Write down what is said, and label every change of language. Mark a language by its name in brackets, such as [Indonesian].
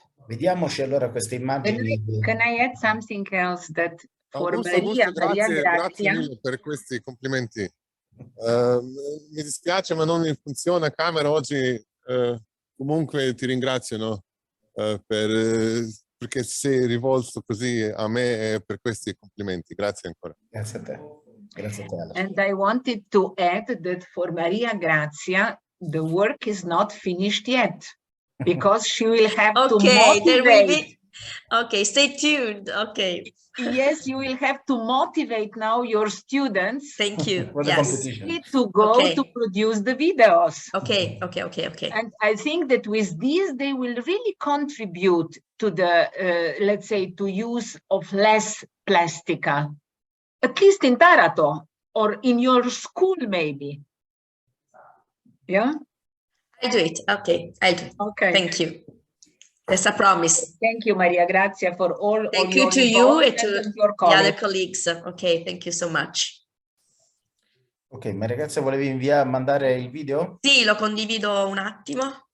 [Italian] Vediamoci allora queste immagini. [English] Can I add something else that for [Italian] Augusto, Maria grazie mille per questi complimenti. Mi dispiace, ma non funziona camera oggi. Comunque ti ringrazio, no? Perché sei rivolto così a me e per questi complimenti. Grazie ancora. Grazie a te. Grazie a te, Alex. [English] And I wanted to add that for Maria Grazia, the work is not finished yet, because she will have to motivate. Okay, stay tuned. Okay. Yes, you will have to motivate now your students. Thank you. For the competition. To go to produce the videos. Okay. And I think that with these, they will really contribute to the, let's say, to use of less plastica, at least in Taranto or in your school, maybe. Yeah? I'll do it. Okay, I'll do it. Okay. Thank you. That's a promise. Thank you, Maria Grazia, for all. Thank you to you and to the other colleagues. Okay, thank you so much. [Italian] Ok, ma ragazzi, volevi mandare il video? Sì, lo condivido un attimo.